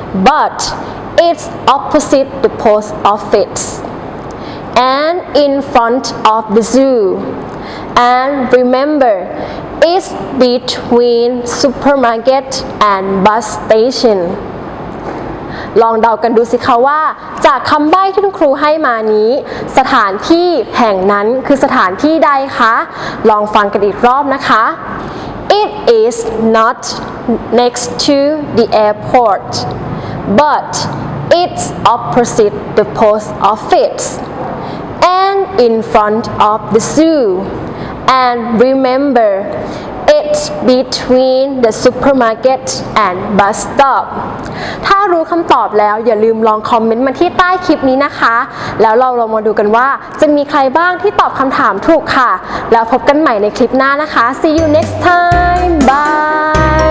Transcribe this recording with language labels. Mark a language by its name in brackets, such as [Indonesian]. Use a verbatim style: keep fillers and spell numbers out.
[English] But it's opposite the post office and in front of the zoo. And remember, it's between supermarket and bus station. [Thai] ลองเดากันดูสิคะว่าจากคำใบ้ที่คุณครูให้มานี้สถานที่แห่งนั้นคือสถานที่ใดคะลองฟังกันอีกรอบนะคะ [English] It is not next to the airport. But it's opposite the post office and in front of the zoo. And remember, it's between the supermarket and bus stop. [Thai] ถ้ารู้คำตอบแล้วอย่าลืมลองคอมเมนต์มาที่ใต้คลิปนี้นะคะแล้วเราลองมาดูกันว่าจะมีใครบ้างที่ตอบคำถามถูกค่ะแล้วพบกันใหม่ในคลิปหน้านะคะ [English] See you next time. Bye.